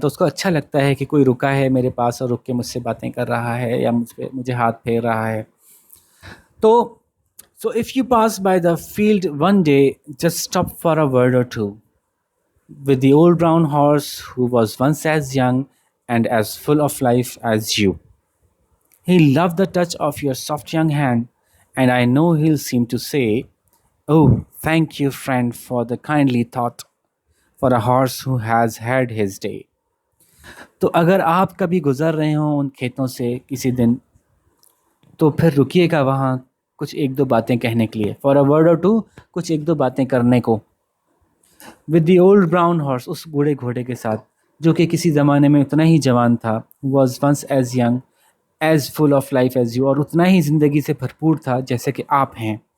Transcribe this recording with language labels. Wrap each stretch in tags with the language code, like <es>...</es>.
<ur>تو اس کو اچھا لگتا ہے کہ کوئی رکا ہے میرے پاس اور رک کے مجھ سے باتیں کر رہا ہے یا مجھے ہاتھ پھیر رہا ہے.</ur> <en>تو So if you pass by the field one day, just stop for a word or two with the old brown horse who was once as young and as full of life as you. He loved the touch of your soft young hand, and I know he'll seem to say, "Oh, thank you, friend, for the kindly thought, for a horse who has had his day."</en> <ur>تو اگر آپ کبھی گزر رہے ہوں ان کھیتوں سے کسی دن، تو پھر رکیے گا وہاں کچھ ایک دو باتیں کہنے کے لیے،</ur> <en>for a word or two,</en> <ur>کچھ ایک دو باتیں کرنے کو.</ur> <en>with the old brown horse,</en> <ur>اس بوڑھے گھوڑے کے ساتھ جو کہ کسی زمانے میں اتنا ہی جوان تھا،</ur> <en>was once as young as full of life as you,</en> <ur>اور اتنا ہی زندگی سے بھرپور تھا جیسے کہ آپ ہیں.</ur>